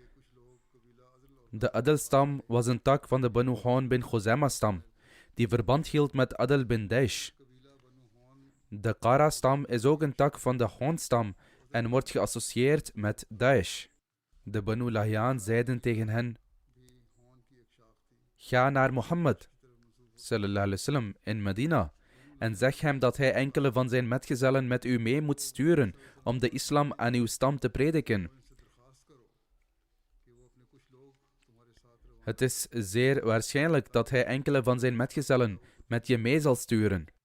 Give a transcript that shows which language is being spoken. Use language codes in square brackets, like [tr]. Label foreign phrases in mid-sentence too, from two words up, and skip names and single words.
[nl] De Adl-stam was een tak van de Banu Hawn bin Khuzama-stam, die verband hield met Adl bin Daish. De Qara-stam is ook een tak van de Hawn-stam en wordt geassocieerd met Daesh. De Banu Lahyan zeiden tegen hen: ga naar Mohammed [ar] صلى الله عليه وسلم [nl] in Medina en zeg hem dat hij enkele van zijn metgezellen met u mee moet sturen om de islam aan uw stam te prediken. Het is zeer waarschijnlijk dat hij enkele van zijn metgezellen met je mee zal sturen.